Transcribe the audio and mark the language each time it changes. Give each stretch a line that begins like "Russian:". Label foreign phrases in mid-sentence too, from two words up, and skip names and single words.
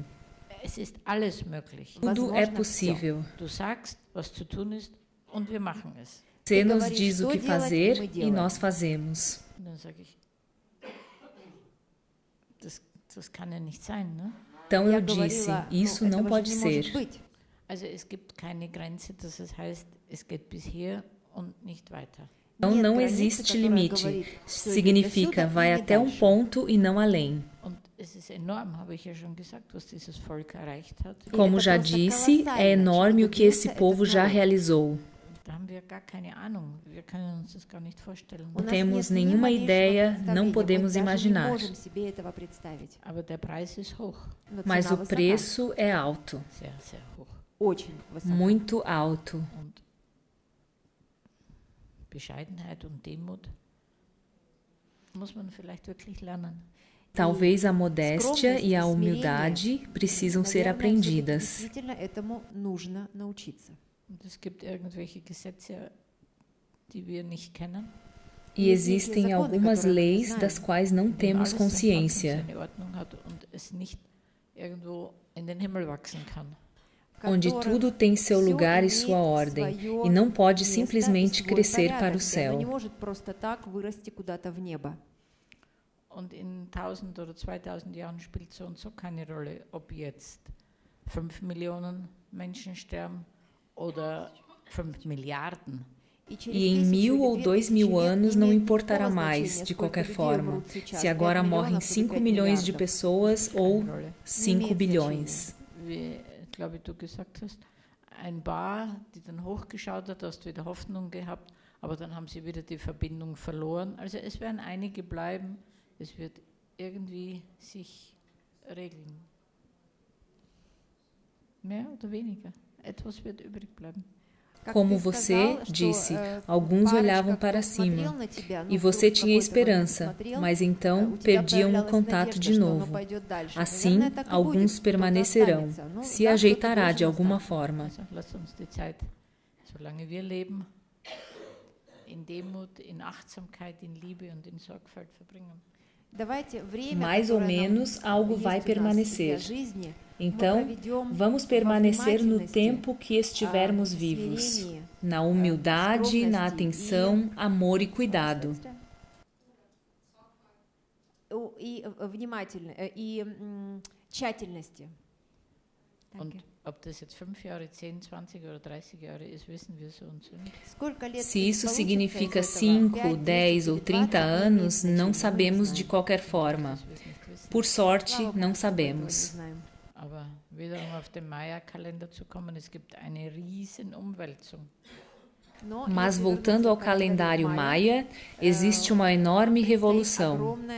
German: Es ist alles möglich.
Portuguese: Tudo é possível.
German: Du sagst, was zu tun ist, und wir machen es.
Portuguese: Você nos diz o que fazer e nós fazemos.
German: Dann sage ich, das kann ja nicht sein, ne?
Portuguese: Então eu disse, isso não pode ser.
German: Also es gibt keine Grenze, dass es heißt, es geht bis hier und nicht weiter.
Portuguese: Então não existe limite. Significa vai até um ponto e não além. Como já disse, é enorme o que esse povo já realizou. Não temos nenhuma ideia, não podemos imaginar. Mas o preço é alto. Muito alto.
German: Bescheidenheit und Demut muss man vielleicht wirklich lernen.
Portuguese: Talvez a modéstia e a humildade precisam ser aprendidas.
German: Es gibt irgendwelche Gesetze, die wir nicht kennen.
Portuguese: E existem algumas leis das quais não temos consciência.
German: irgendwo in den Himmel wachsen kann.
Portuguese: Onde tudo tem seu lugar e sua ordem, e não pode simplesmente crescer para o céu.
German: Und in 1000 oder 2000 Jahren spielt so und so keine Rolle, ob jetzt 5 Millionen Menschen sterben oder 5 Milliarden.
Portuguese: E em 1000 ou 2000 anos não importará mais, de qualquer forma, se agora morrem 5 milhões de pessoas ou 5 bilhões.
German: Wie, glaube ich, du gesagt hast, ein paar, die dann hochgeschaut hat, hast wieder Hoffnung gehabt, aber dann haben sie wieder die Verbindung verloren. Also es werden einige bleiben, es wird irgendwie sich regeln. Mehr oder weniger, etwas wird übrig bleiben.
Portuguese: Como você disse, alguns olhavam para cima, e você tinha esperança, mas então perdiam o contato de novo. Assim, alguns permanecerão, se ajeitará de alguma forma.
German: Solange wir leben, in Demut, in Achtsamkeit, in Liebe und in Sorgfalt verbringen.
Portuguese: Mais ou menos algo vai permanecer. Então, vamos permanecer no tempo que estivermos vivos, na humildade, na atenção, amor e cuidado.
German: Und ob das jetzt 5 Jahre, 10, 20 oder 30 Jahre ist, wissen wir so und so nicht.
Portuguese: Se isso significa 5, 10 ou 30 anos, não sabemos de qualquer forma. Por sorte, não sabemos.
German: Aber wiederum auf den Maya-Kalender zu kommen, es gibt eine riesen Umwälzung.
Portuguese: Mas voltando ao calendário Maia, existe uma enorme revolução.